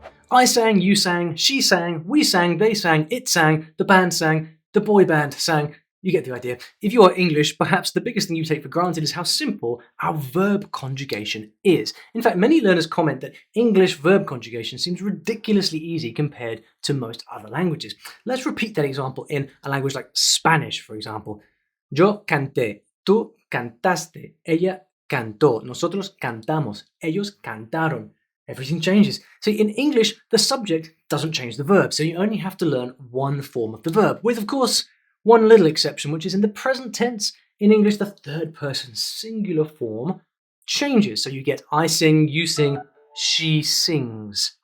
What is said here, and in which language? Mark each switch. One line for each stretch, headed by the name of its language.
English: I sang, you sang, she sang, we sang, they sang, it sang, the band sang, the boy band sang. You get the idea. If you are English, perhaps the biggest thing you take for granted is how simple our verb conjugation is. In fact, many learners comment that English verb conjugation seems ridiculously easy compared to most other languages. Let's repeat that example in a language like Spanish, for example.
Spanish: Yo canté, tú cantaste, ella cantó, nosotros cantamos, ellos cantaron.
English: Everything changes. See, in English, the subject doesn't change the verb, so you only have to learn one form of the verb, with, of course, one little exception, which is in the present tense. In English, the third person singular form changes. So you get I sing, you sing, she sings.